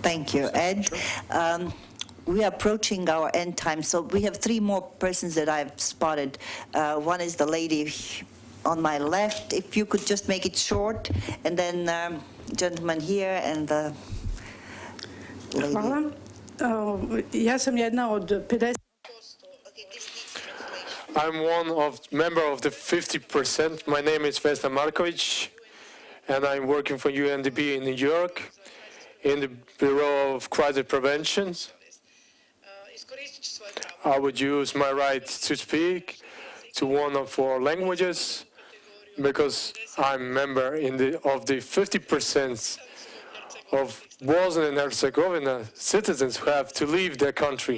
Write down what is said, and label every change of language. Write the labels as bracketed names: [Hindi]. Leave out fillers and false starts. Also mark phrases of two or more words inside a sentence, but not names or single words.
[English] Thank you, Ed. We are approaching our end time, so we have three more persons that I've spotted. One is the lady on my left. If you could just make it short, and then gentleman here and the lady. [Croatian] Hvala. Ja sam jedna od 50. [English] I'm one member of the 50%. My name is Vesna Markovic, and I'm working for UNDP in New York in the Bureau of Crisis Prevention. I would use my right to speak to one of 4 languages because I'm a member of the 50% of Bosnia and Herzegovina citizens who have to leave their country.